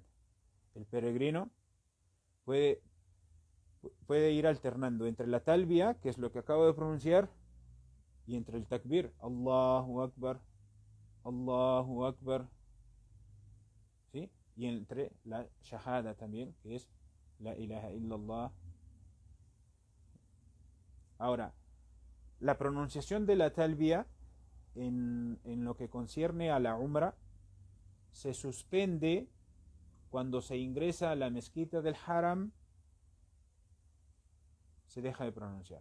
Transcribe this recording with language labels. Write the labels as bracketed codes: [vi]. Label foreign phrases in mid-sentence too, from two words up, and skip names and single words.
[es] El peregrino puede ir alternando entre la talbiya, que es lo que acabo de pronunciar, y entre el takbir, [ar] الله أكبر، الله أكبر, [es] ¿sí? Y entre la shahada también, que es [ar] لا إله إلا الله. [es] Ahora, la pronunciación de la talbiya en lo que concierne a la umra se suspende cuando se ingresa a la mezquita del haram, se deja de pronunciar.